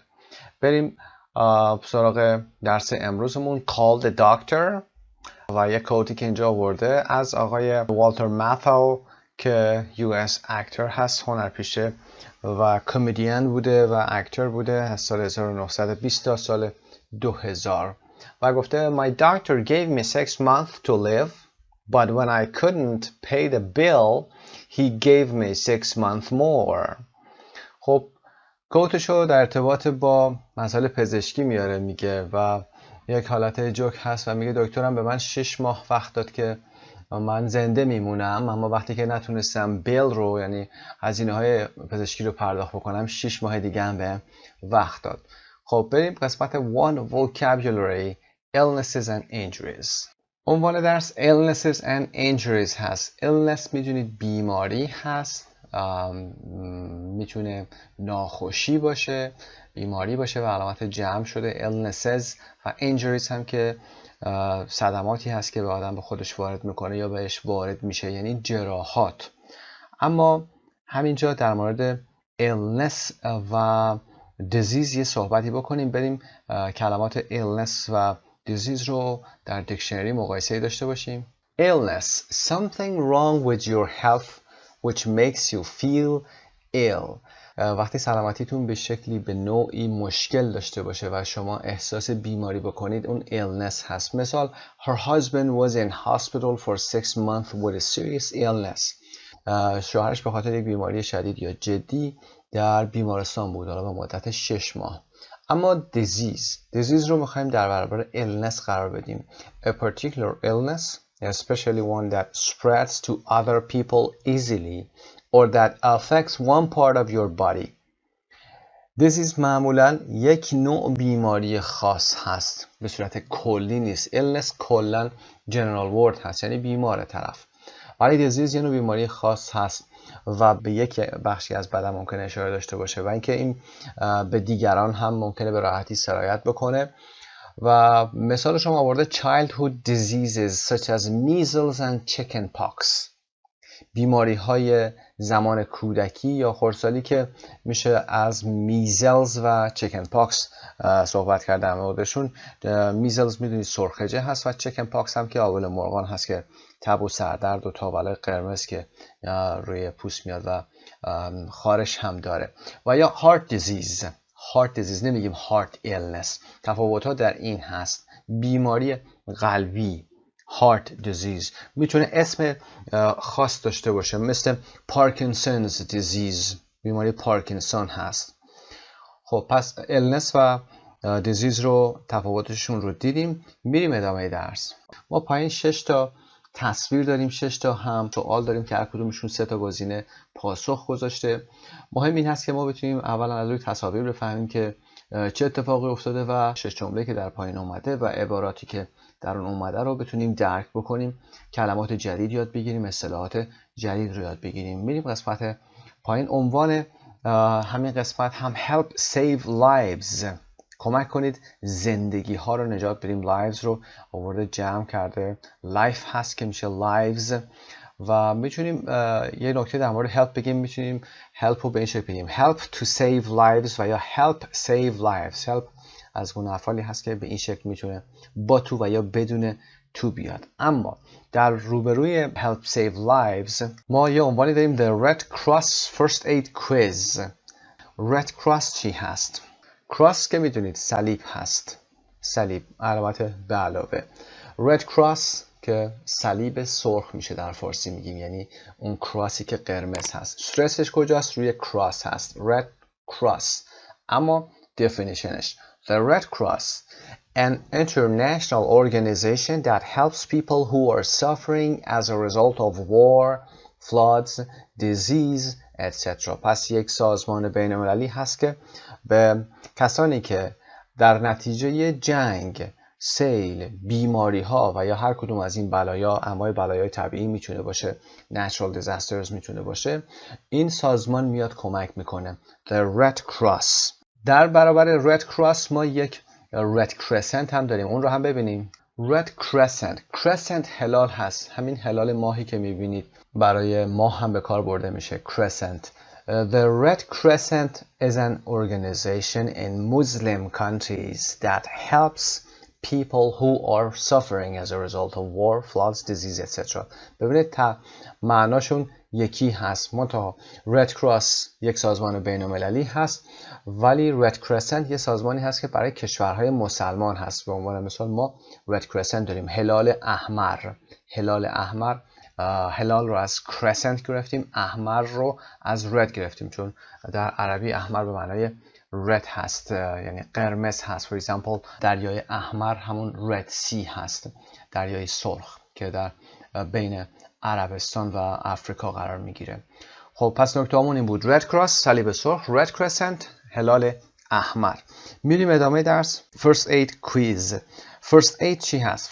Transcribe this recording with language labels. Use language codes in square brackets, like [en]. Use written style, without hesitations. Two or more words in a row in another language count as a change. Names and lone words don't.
[fa] بریم سراغ درس امروزمون Call the Doctor و یک کوتی که اینجا آورده از آقای والتر ماثو که US اکتر هست، هنرپیشه و کمدین بوده و اکتر بوده از سال 1920 تا سال 2000 و گفته [en] My doctor gave me 6 months to live but when I couldn't pay the bill he gave me 6 months more. [fa] خب کوتشو در ارتباط با مسائل پزشکی میاره میگه و یک حالت جوک هست و میگه دکترم به من 6 ماه وقت داد که من زنده میمونم، اما وقتی که نتونستم بیل رو یعنی هزینه های پزشکی رو پرداخت بکنم 6 ماه دیگه هم به وقت داد. خب بریم قسمت [en] 1 vocabulary illnesses and injuries. [fa] عنوان درس [en] illnesses and injuries [fa] هست. illness میدونید بیماری هست، میتونه ناخوشی باشه، بیماری باشه و علامت جمع شده illnesses و injuries هم که صدماتی هست که به آدم به خودش وارد میکنه یا بهش وارد میشه، یعنی جراحات. اما همینجا در مورد illness و disease یه صحبتی بکنیم. بریم کلمات illness و disease رو در دیکشنری مقایسه داشته باشیم. [en] illness something wrong with your health which makes you feel ill. [fa] وقتی سلامتیتون به شکلی به نوعی مشکل داشته باشه و شما احساس بیماری بکنید اون illness هست. [en] مثال Her husband was in hospital for 6 months with a serious illness. [fa] شوهرش به خاطر یک بیماری شدید یا جدی در بیمارستان بود حالا به مدت 6 ماه. اما disease رو میخوایم در برابر illness قرار بدیم. [en] A particular illness, especially one that spreads to other people easily or that affects one part of your body. [fa] disease معمولا یک نوع بیماری خاص هست، به صورت کلی نیست. illness کلا [en] general word [fa] هست یعنی بیمار طرف، ولی disease یه نوع بیماری خاص هست و به یک بخشی از بدن ممکنه اشاره داشته باشه و اینکه این به دیگران هم ممکنه به راحتی سرایت بکنه. و مثال شما آورده [en] childhood diseases such as measles and chickenpox. [fa] بیماری های زمان کودکی یا خردسالی که میشه از میزلز و چیکن پاکس صحبت کرد در موردشون. میزلز میدونید سرخجه هست و چیکن پاکس هم که آول مرغان هست که تب و سردرد و تاول قرمز که روی پوست میاد و خارش هم داره. و یا [en] heart disease [fa] نمیگیم [en] heart illness. [fa] تفاوت ها در این هست. بیماری قلبی [en] heart disease [fa] میتونه اسم خاص داشته باشه، مثل پارکینسونز disease، بیماری پارکینسون هست. خب پس illness و disease رو تفاوتشون رو دیدیم. میریم ادامه درس. ما پایین 6 تا تصویر داریم، 6 تا هم سوال داریم که هر کدومشون 3 تا گزینه پاسخ گذاشته. مهم این هست که ما بتونیم اولا از روی تصاویر بفهمیم که چه اتفاقی افتاده و 6 جمله که در پایین اومده و عباراتی که در اون اومده رو بتونیم درک بکنیم، کلمات جدید یاد بگیریم، اصطلاحات جدید رو یاد بگیریم. میریم قسمت پایین. عنوان همین قسمت هم [en] help save lives، [fa] کمک کنید زندگی ها رو نجات بدیم. lives رو آورده جمع کرده، life هست که میشه lives و میتونیم یه نکته در مورد help بگیم، میتونیم help رو به این شکل بگیم [en] help to save lives [fa] و یا [en] help save lives. [fa] help از گونه افعالی هست که به این شکل میتونه با تو و یا بدون تو بیاد. اما در روبروی [en] help save lives [fa] ما یه عنوانی داریم The Red Cross First Aid Quiz. Red Cross چی هست؟ کراس که میدونید صلیب هست، صلیب علامت به علاوه. رد کراس که صلیب سرخ میشه در فارسی میگیم، یعنی اون کراسی که قرمز هست. استرسش کجاست؟ روی کراس هست، رد کراس. [en] اما definitionش The Red Cross, an international organization that helps people who are suffering as a result of war, floods, disease, etc. [fa] پس یک سازمان بین‌المللی هست که به کسانی که در نتیجه جنگ، سیل، بیماری ها و یا هر کدوم از این بلایا، انواع بلایای طبیعی میتونه باشه، [en] natural disasters [fa] میتونه باشه، این سازمان میاد کمک میکنه. The Red Cross. در برابر Red Cross ما یک Red Crescent هم داریم، اون رو هم ببینیم. Red Crescent، Crescent هلال هست، همین هلال ماهی که میبینید برای ماه هم به کار برده میشه، Crescent. [en] The Red Crescent is an organization in Muslim countries that helps people who are suffering as a result of war, floods, disease, etc. [fa] ببینید معناشون یکی هست، منتها Red Cross یک سازمان بین‌المللی هست، ولی Red Crescent یه سازمانی هست که برای کشورهای مسلمان هست. به عنوان مثال ما Red Crescent داریم، هلال احمر. هلال احمر، هلال رو از Crescent گرفتیم، احمر رو از Red گرفتیم، چون در عربی احمر به معنای red هست، یعنی قرمز هست. [en] For example [fa] دریای احمر همون Red Sea هست، دریای سرخ که در بین عربستان و آفریقا قرار میگیره. خب پس نکته همون این بود، Red Cross صلیب سرخ، Red Crescent هلال احمر. میریم ادامه درس. First Aid Quiz. First Aid چی هست؟